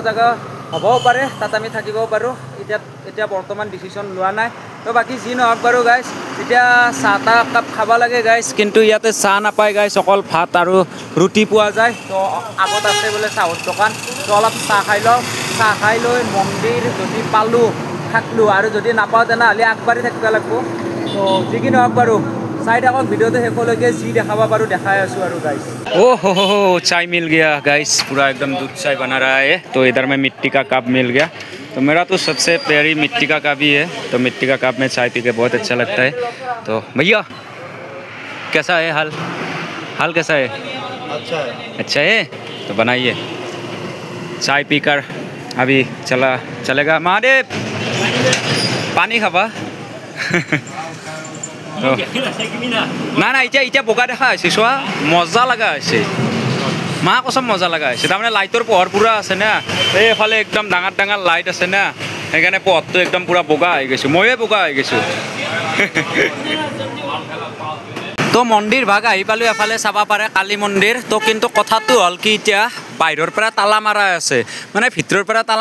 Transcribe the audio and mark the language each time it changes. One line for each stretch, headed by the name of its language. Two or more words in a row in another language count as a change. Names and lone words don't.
Assamese: জেগা হ'বও পাৰে তাত আমি থাকিব পাৰোঁ এতিয়া বৰ্তমান ডিচিশ্যন লোৱা নাই তো বাকী যি নহওক বাৰু গাইজ এতিয়া চাহ তাহ একাপ খাব লাগে গাইজ কিন্তু ইয়াতে চাহ নাপায় গাইজ অকল ভাত আৰু ৰুটি পোৱা যায় তো আগত আছে বোলে চাহৰ দোকান তো অলপ চাহ খাই লওঁ চাহ খাই লৈ মন্দিৰ যদি পালোঁ থাকলোঁ আৰু যদি নাপাওঁ তেনেহ'লে আগবাঢ়ি থাকিব লাগিব তো যি কি নহওক বাৰু চাই থাকক ভিডিঅ'টো শেষলৈকে যি দেখাব পাৰোঁ দেখাই আছোঁ আৰু
Hindi: गाइस ओह हो चाय मिल गया गाइस पूरा एकदम दूध चाय बना रहा है तो इधर में मिट्टी का कप मिल गया तो मेरा तो सबसे प्यारी मिट्टी का कप ही है तो मिट्टी का कप में चाय पी के बहुत अच्छा लगता है तो भैया कैसा है हाल कैसा है अच्छा है तो बनाइए चाय पीकर अभी चलेगा महादेव पानी खावा
Assamese: না এতিয়া বগা দেখা হৈছে চোৱা মজা লগা হৈছে
Hindi: मां कसम
Assamese: মজা লগা হৈছে তাৰমানে লাইটৰ পোহৰ পুৰা আছে না এইফালে একদম ডাঙৰ লাইট আছে না সেইকাৰণে পোহৰটো একদম পুৰা বগা হৈ গৈছোঁ ময়ে বগা হৈ গৈছোঁ তো মন্দিৰ ভাগ আহি পালোঁ এফালে চাব পাৰে কালী মন্দিৰ তো কিন্তু কথাটো হ'ল কি এতিয়া বাহিৰৰ পৰা তালা মাৰা আছে মানে ভিতৰৰ পৰা তালা